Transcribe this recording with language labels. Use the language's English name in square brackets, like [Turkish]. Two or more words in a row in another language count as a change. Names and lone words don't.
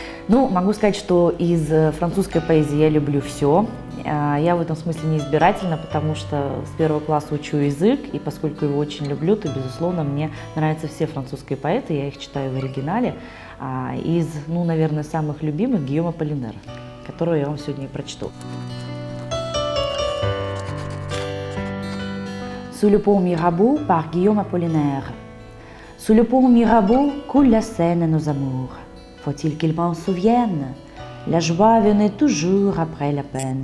[Russian] Ну, могу сказать, что из французской поэзии я люблю все. Я в этом смысле не избирательна, потому что с первого класса учу язык, и поскольку его очень люблю, то, безусловно, мне нравятся все французские поэты, я их читаю в оригинале. Из, ну, наверное, самых любимых Гийома Аполлинера, которую я вам сегодня и прочту. [French] Sous le pont Mirabeau par Guillaume Apollinaire. Sous le pont Mirabeau coule la Seine à nos amours. Faut-il qu'ils m'en souviennent? La joie venait toujours après la peine.